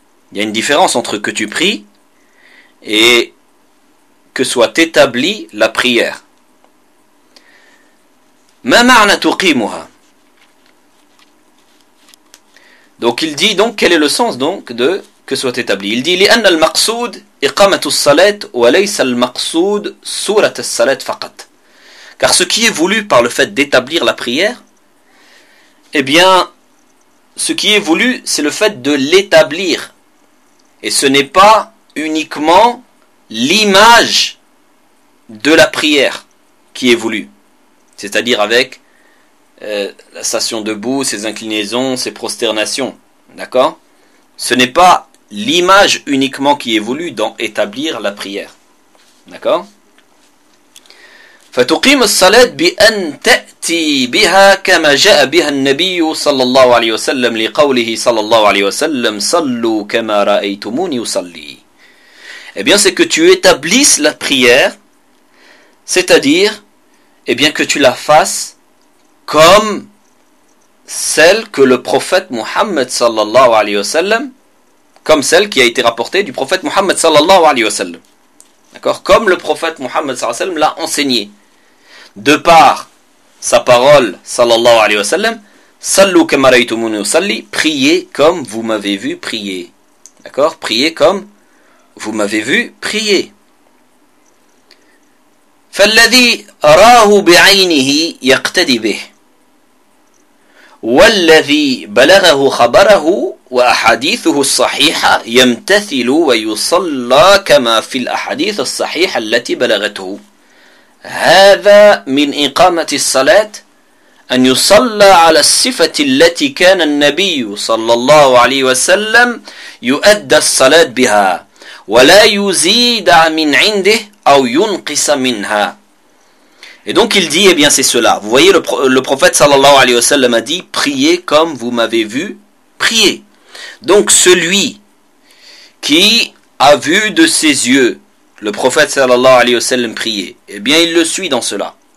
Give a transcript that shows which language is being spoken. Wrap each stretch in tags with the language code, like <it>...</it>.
<fr>Il y a une différence entre que tu pries et que soit établie la prière.</fr> <ar>ما معنى تقيمها.</ar> <fr>Donc il dit donc quel est le sens donc de que soit établi. Il dit</fr> <ar>لأن المقصود إقامة الصلاة وليس المقصود سورة الصلاة فقط.</ar> <fr>Car ce qui est voulu par le fait d'établir la prière, eh bien, ce qui est voulu, c'est le fait de l'établir. Et ce n'est pas uniquement l'image de la prière qui est voulue. C'est-à-dire avec la station debout, ses inclinaisons, ses prosternations. D'accord? Ce n'est pas l'image uniquement qui est voulue dans établir la prière. D'accord?</fr> <ar>فتقيم الصلاة بأن تأتي بها كما جاء بها النبي صلى الله عليه وسلم لقوله صلى الله عليه وسلم صلوا كما رأيتموني أصلي.</ar> <fr>Eh bien, c'est que tu établisses la prière, c'est-à-dire, eh bien, que tu la fasses comme celle que le prophète Mohammed sallallahu alayhi wa sallam, comme celle qui a été rapportée du prophète Mohammed sallallahu alayhi wa sallam. D'accord ? Comme le prophète Mohammed sallallahu alayhi wa sallam l'a enseigné. De par sa parole sallallahu alayhi wa sallam,</fr> <ar>sallu kama raytumuni usalli,</ar> <fr>priez comme vous m'avez vu prier. D'accord ? Priez comme vous m'avez vu prier.</fr> <ar>فالذي راه بعينه يقتدي به والذي بلغه خبره وأحاديثه الصحيحة يمتثل ويصلى كما في الأحاديث الصحيحة التي بلغته هذا من إقامة الصلاة أن يصلى على الصفة التي كان النبي صلى الله عليه وسلم يؤدى الصلاة بها ولا يزيد من عنده أو ينقص منها.</ar> <fr>Et donc il dit, eh bien c'est cela. Vous voyez, le prophète sallallahu alayhi wa sallam a dit, priez comme vous m'avez vu prier. Donc celui qui a vu de ses yeux le prophète sallallahu alayhi wa sallam prier, eh bien il le suit dans cela.</fr>